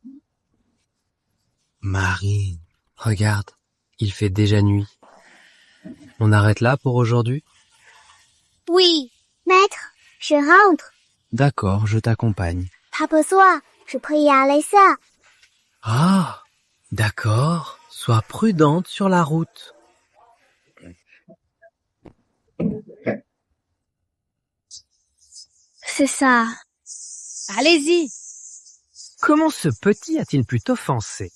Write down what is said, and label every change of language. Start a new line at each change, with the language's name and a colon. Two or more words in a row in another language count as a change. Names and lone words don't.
French: Marine, regarde, il fait déjà nuit. On arrête là pour aujourd'hui? Oui, maître, je rentre. D'accord, je t'accompagne.
Chinese: 他不错，是佩亚雷萨。
French: Ah, d'accord. Sois prudente sur la route. C'est ça. Allez-y. Comment ce petit a-t-il pu t'offenser?